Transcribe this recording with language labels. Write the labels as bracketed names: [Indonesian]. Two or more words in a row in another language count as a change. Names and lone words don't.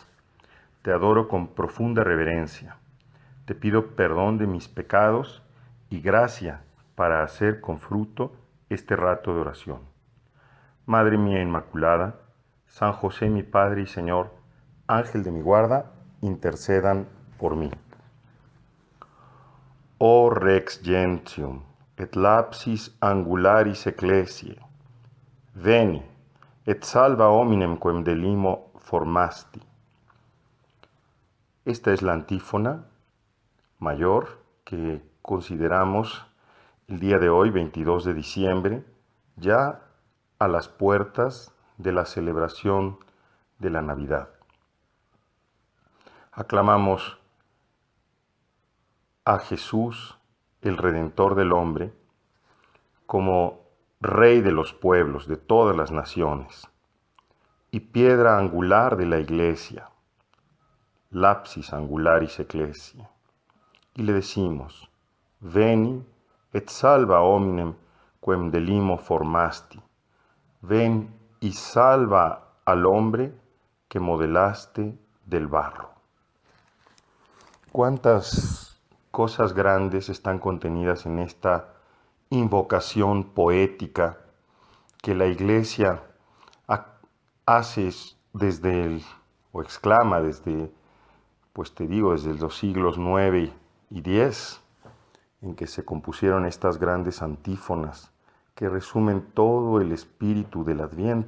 [Spanish] Te adoro con profunda reverencia. Te pido perdón de mis pecados y gracia para hacer con fruto este rato de oración. Madre mía Inmaculada, San José mi Padre y Señor, Ángel de mi guarda, intercedan por mí. [Latin] O Rex Gentium, et lapsis angularis ecclesiae, veni, et salva hominem quem delimo formasti. [Spanish] Esta es la antífona mayor que consideramos el día de hoy, 22 de diciembre, ya a las puertas de la celebración de la Navidad. Aclamamos a Jesús, el Redentor del hombre, como Rey de los pueblos, de todas las naciones, y piedra angular de la Iglesia, [Latin] lapsis angularis ecclesiae. [Spanish] Y le decimos, [Latin] veni et salva hominem quem delimo formasti. [Spanish] Ven y salva al hombre que modelaste del barro. ¿Cuántas cosas grandes están contenidas en esta invocación poética que la Iglesia hace o exclama desde, desde los siglos 9 y 10, en que se compusieron estas grandes antífonas que resumen todo el espíritu del Adviento?